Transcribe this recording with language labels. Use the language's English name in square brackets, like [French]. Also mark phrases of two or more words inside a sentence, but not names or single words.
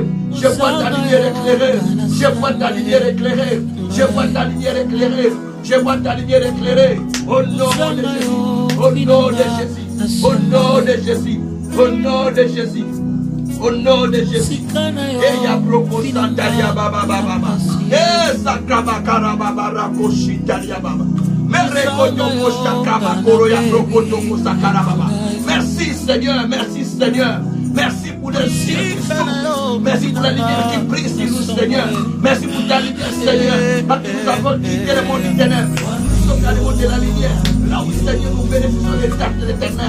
[French] Je vois ta lumière éclairée. Je vois ta lumière éclairée. Je vois ta lumière éclairée. Je vois ta lumière éclairée. Au nom de Jésus. Au nom de Jésus. Au nom de Jésus. Au nom de Jésus. Au nom de Jésus. Et ya broko santaria baba baba. Et sakraba karaba barako shitaria baba. Merci Seigneur, merci Seigneur. Merci pour les cieux qui s'ouvrent. Merci pour la lumière qui brille sur nous, Seigneur. Merci pour ta lumière, Seigneur. Parce que nous avons quitté le monde du ténèbre. Nous sommes dans le monde de la lumière. Là où, Seigneur, nous bénéficions des actes de l'éternel.